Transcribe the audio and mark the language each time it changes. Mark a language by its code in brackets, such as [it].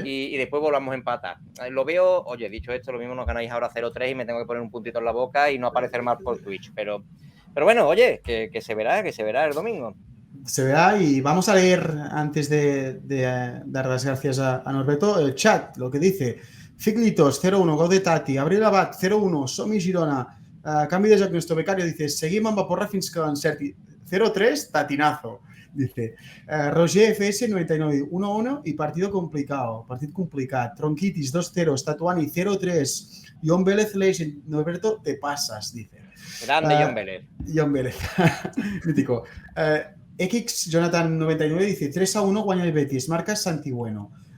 [es] Y después volvamos a empatar. Lo veo, oye, dicho esto, lo mismo nos ganáis ahora 0-3 y me tengo que poner un puntito en la boca y no aparecer mal por Twitch. Pero bueno, oye, que se verá el domingo. Se verá, y vamos a leer, antes de dar las gracias a Norberto, el chat, lo que dice. Figlitos, 0-1, gol de Tati. Abril Abad, 0-1, [ca] Som-hi Girona. Canvi de joc, [es] nuestro becario, dice, [ca] seguim amb la porra fins que l'encerti. [es] 0-3, tatinazo. Dice, Roger FS 99, 1-1 y partido complicado. [ca] Partit complicat. Tronquitis 2-0, Statuani 0-3. [es] John Vélez Legend, Norberto, te pasas, dice. Grande John Vélez. John Vélez. Mítico. X Jonathan 99 dice 3-1 [ca] guanya el Betis. [es] Marca Santibueno.